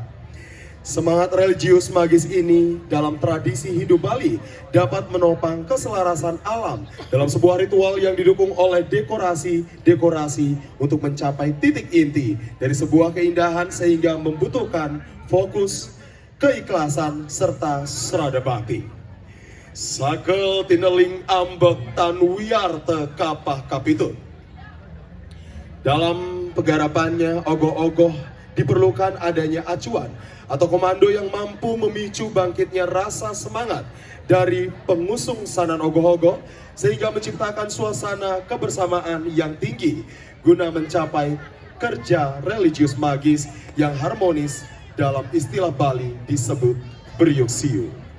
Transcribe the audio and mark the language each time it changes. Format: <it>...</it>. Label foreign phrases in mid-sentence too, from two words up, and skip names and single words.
<id>Semangat religius magis ini dalam tradisi hidup Bali dapat menopang keselarasan alam dalam sebuah ritual yang didukung oleh dekorasi-dekorasi untuk mencapai titik inti dari sebuah keindahan sehingga membutuhkan fokus, keikhlasan, serta serada bakti.</id> <ban>Sakel tineling ambek tanwiarte kapah kapitun.</ban> <id>Dalam penggarapannya ogoh-ogoh diperlukan adanya acuan atau komando yang mampu memicu bangkitnya rasa semangat dari pengusung sanan ogoh-ogoh sehingga menciptakan suasana kebersamaan yang tinggi guna mencapai kerja religius magis yang harmonis dalam istilah Bali disebut Beriuk Siu.</id>